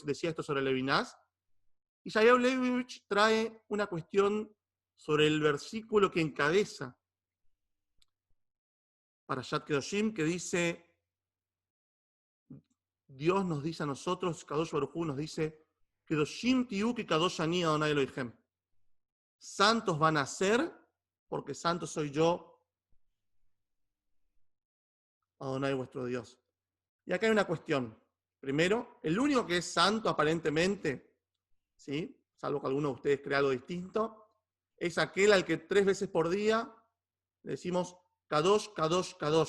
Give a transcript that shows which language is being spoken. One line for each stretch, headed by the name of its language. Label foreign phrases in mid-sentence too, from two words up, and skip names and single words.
Spanish: Decía esto sobre Levinas. Yeshayahu Leibovich trae una cuestión sobre el versículo que encabeza Parashat Kedoshim, que dice: Dios nos dice a nosotros,
Hebrew: קדוש ברוך הוא
Spanish: nos dice,
Hebrew: קדשים תהיו כי קדוש אני אדני אלהים.
Spanish: Santos van a ser, porque santo soy yo, Adonai vuestro Dios. Y acá hay una cuestión. Primero, el único que es santo aparentemente, ¿sí? Salvo que alguno de ustedes crea algo distinto, es aquel al que 3 veces por día le decimos
Hebrew: קדוש קדוש קדוש.